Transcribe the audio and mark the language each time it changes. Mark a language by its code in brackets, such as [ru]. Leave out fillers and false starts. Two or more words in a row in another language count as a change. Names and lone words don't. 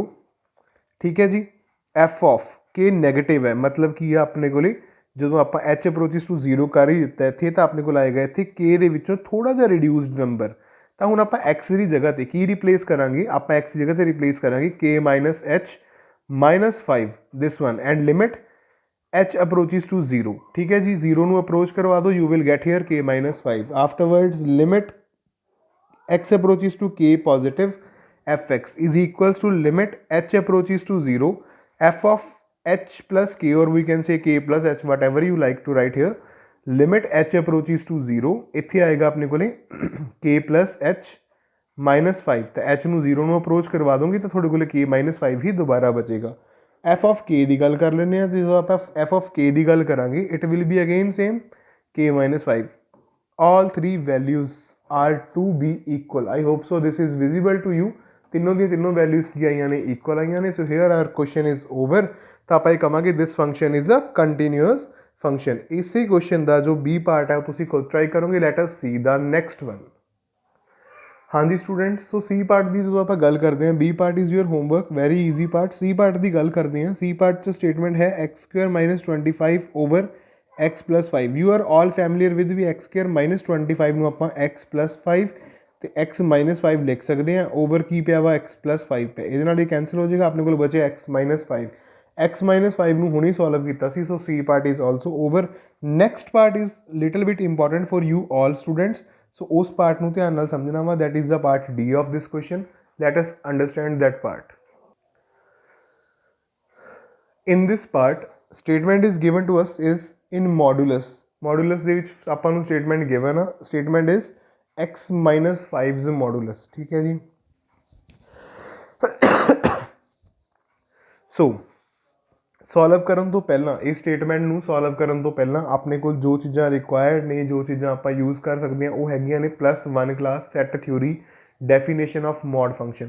[pa] ਠੀਕ ਹੈ ਜੀ, [en] f of k negative [pa] ਹੈ, ਮਤਲਬ ਕੀ ਆ ਆਪਣੇ ਕੋਲੇ ਜਦੋਂ ਆਪਾਂ [en] h approaches to 0 [pa] ਕਰ ਹੀ ਦਿੱਤਾ ਇੱਥੇ, ਤਾਂ ਆਪਣੇ ਕੋਲ ਆਏਗਾ ਇੱਥੇ k ਦੇ ਵਿੱਚੋਂ ਥੋੜਾ ਜਿਹਾ [en] reduced number. [pa] ਤਾਂ ਹੁਣ ਆਪਾਂ x ਦੀ ਜਗ੍ਹਾ ਤੇ ਕੀ ਰਿਪਲੇਸ ਕਰਾਂਗੇ, ਆਪਾਂ x ਦੀ ਜਗ੍ਹਾ ਤੇ ਰਿਪਲੇਸ ਕਰਾਂਗੇ [en] k minus h minus 5 this one and limit h approaches to 0. [hi] ठीक है जी, [pa] 0 ਨੂੰ ਅਪਰੋਚ ਕਰਵਾ ਦਿਓ, [en] you will get here k minus 5। afterwards limit x approaches to k positive fx is equals to limit h approaches to 0 f of h plus k, or we can say k plus h, whatever you like to write here। limit h approaches to 0 [pa] ਇੱਥੇ ਆਏਗਾ ਆਪਣੇ ਕੋਲੇ [en] k plus h minus 5, [pa] ਤਾਂ h ਨੂੰ 0 ਨੂੰ ਅਪਰੋਚ ਕਰਵਾ ਦੋਗੇ ਤਾਂ ਤੁਹਾਡੇ ਕੋਲੇ [en] k minus 5 [pa] ਹੀ ਦੁਬਾਰਾ ਬਚੇਗਾ। [en] f of k [pa] ਦੀ ਗੱਲ ਕਰ ਲੈਂਦੇ ਹਾਂ, ਜਦੋਂ ਆਪਾਂ [en] f of k [pa] ਦੀ ਗੱਲ ਕਰਾਂਗੇ [en] it will be again same k minus 5. all three values are to be equal। I hope so this is visible to you। [pa] ਤਿੰਨੋਂ ਦੀਆਂ ਤਿੰਨੋਂ ਵੈਲਿਊਜ਼ ਕੀ ਆਈਆਂ ਨੇ, ਇਕੁਅਲ ਆਈਆਂ ਨੇ। [en] So here are question is over. [pa] ਤਾਂ ਆਪਾਂ ਇਹ ਕਹਾਂਗੇ [en] this function is a continuous function. [pa] ਇਸੇ ਕੁਐਸਚਨ ਦਾ ਜੋ [en] B part [pa] ਹੈ ਉਹ ਤੁਸੀਂ ਖੁਦ ਟਰਾਈ ਕਰੋਗੇ। [en] Let us see the next one. [hi] हाँ जी स्टूडेंट्स, तो [en] C part [hi] की जो आप गल करते हैं, [en] B part is your homework, very easy part. C part [hi] की गल करते हैं, [en] C part [hi] च स्टेटमेंट है [en] x² - 25 over x + 5. you are all familiar with [pa] भी x² - 25 ਨੂੰ ਆਪਾਂ x + 5 ਤੇ x - 5 ਲਿਖ ਸਕਦੇ ਹਾਂ। ਓਵਰ ਕੀ ਪਿਆ ਵਾ x + 5 ਪਿਆ, ਇਹਦੇ ਨਾਲ ਇਹ ਕੈਂਸਲ ਹੋ ਜਾਏਗਾ, ਆਪਣੇ ਕੋਲ ਬਚੇ x - 5। x - 5 ਨੂੰ ਹੁਣੇ ਸੋਲਵ ਕੀਤਾ ਸੀ, ਸੋ [en] C part is also over। Next part is little bit important for you all students, so [pa] ਉਸ ਪਾਰਟ ਨੂੰ ਧਿਆਨ ਨਾਲ ਸਮਝਣਾ ਵਾ, [en] that is the part D of this question. Let us understand that part. In this part statement is given to us is in modulus। modulus [pa] ਦੇ ਵਿੱਚ ਆਪਾਂ ਨੂੰ [en] statement given ਆ, statement is x - 5's modulus, [pa] ਠੀਕ ਹੈ ਜੀ। [en] so solve [pa] ਕਰਨ ਤੋਂ ਪਹਿਲਾਂ, ਇਸ ਸਟੇਟਮੈਂਟ ਨੂੰ ਸੋਲਵ ਕਰਨ ਤੋਂ ਪਹਿਲਾਂ ਆਪਣੇ ਕੋਲ ਜੋ ਚੀਜ਼ਾਂ ਰਿਕੁਆਇਰਡ ਨੇ, ਜੋ ਚੀਜ਼ਾਂ ਆਪਾਂ ਯੂਜ਼ ਕਰ ਸਕਦੇ ਹਾਂ, ਉਹ ਹੈਗੀਆਂ ਨੇ [en] +1 class set theory definition of mod function.